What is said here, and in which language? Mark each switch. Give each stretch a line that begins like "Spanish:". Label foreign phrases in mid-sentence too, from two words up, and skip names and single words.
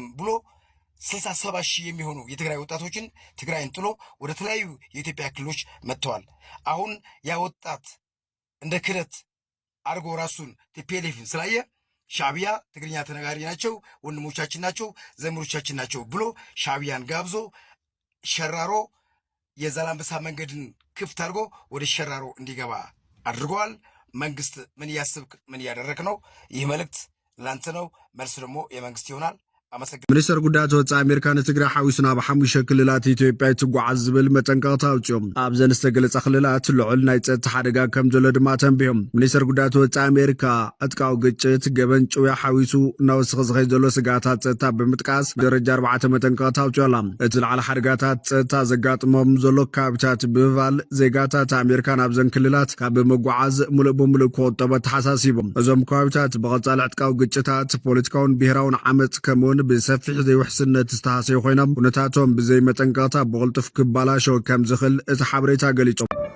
Amharic: ብሎ 67 ሺህ የሚሆኑ የትግራይ ወጣቶችን ትግራይን ጥሎ ወደ ተለያዩ የኢትዮጵያ ክልሎች መጥተዋል። አሁን ያ ወጣት እንደ ክህደት አድርጎ ራሱን ቲፒኤልኤፍን ስላየ ሻዕቢያ ትግርኛ ተነጋሪ ናቸው፣ ወንድሞቻችን ናቸው፣ ዘመዶቻችን ናቸው ብሎ ሻዕቢያን ጋብዞ ሸራሮ የዛላምበሳ መንገድን ክፍት አድርጎ ወደ ሸራሮ እንዲገባ አድርገዋል። መንግስት ምን እያስብክ ምን እያደረክ ነው? ይህ መልእክት ላንተ ነው። መልስ ደግሞ የመንግስት ይሆናል።
Tigrinya: ሚኒስተር ጉዳያት ወፃኢ ኣሜሪካ ንትግራይ ሓዊሱና ብሓሙሽተ ክልላት ኢትዮጵያ ትጓዓዝ ዝብል መጠንቀቕታ ኣውፅኦም ኣብዘን ዝተገለጸ ክልላት ልዑል ናይ ፀጥታ ሓደጋ ከም ዘሎ ድማ ተንቢሆም ሚኒስተር ጉዳያት ወፃኢ ኣሜሪካ ዕጥቃዊ ግጭት ገበን ጭውያ ሓዊሱ እናወስኺ ዝኸይድ ዘሎ ስጋታት ፀጥታ ብምጥቃስ ደረጃ 4 መጠንቀቕታ ኣውፅኦላ እቲ ላዕሊ ሓደጋታት ፀጥታ ዘጋጥሞም ዘሎ ከባቢታት ብምባል ዜጋታት ኣሜሪካ ኣብዘን ክልላት ካብ ብምጓዓዝ ሙሉእ ብምሉእ ክቆጠበ ተሓሳሲቦም እዞም ከባቢታት ብቐጻሊ ዕጥቃዊ ግጭታት ፖለቲካውን ብሄራውን ዓመፅ ከምውን ብሰፊሕ ዘይውሕስነት ዝተሃሰዩ ኮይኖም ኩነታቶም ብዘይ መጠንቀቕታ ብቕልጡፍ ክበላሾ ከም ዝኽእል እቲ ሓበሬታ ገሊፆም